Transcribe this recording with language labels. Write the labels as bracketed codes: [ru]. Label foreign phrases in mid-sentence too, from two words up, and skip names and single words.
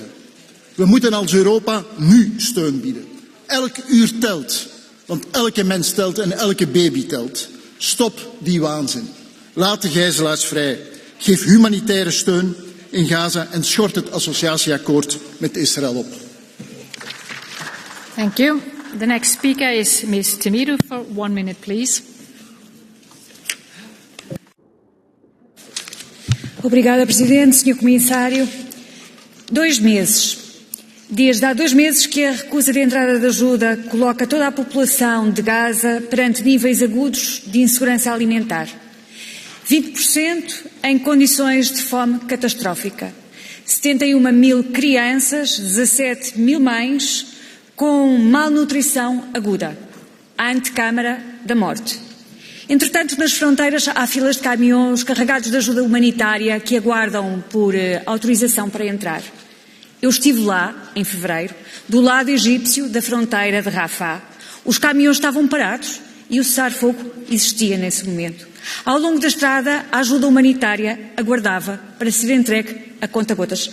[nl] We moeten als Europa nu steun bieden. Elk uur telt, want elke mens telt en elke baby telt. Stop die waanzin. Laat de gijzelaars vrij. Geef humanitaire steun in Gaza en schort het associatieakkoord met Israël op. [en] Thank you. The next speaker is Ms. Temiru for 1 minute, please. [pt] Obrigada, Presidente, Sr. Comissário. 2 meses. Desde há 2 meses que a recusa de entrada de ajuda coloca toda a população de Gaza perante níveis agudos de insegurança alimentar. 20% em condições de fome catastrófica. 71.000 crianças, 17.000 mães com malnutrição aguda. A antecâmara da morte. Entretanto, nas fronteiras há filas de caminhões carregados de ajuda humanitária que aguardam por autorização para entrar. Eu estive lá, em fevereiro, do lado egípcio da fronteira de Rafah. Os caminhões estavam parados e o cessar-fogo existia nesse momento. Ao longo da estrada, a ajuda humanitária aguardava para ser entregue a conta-gotas.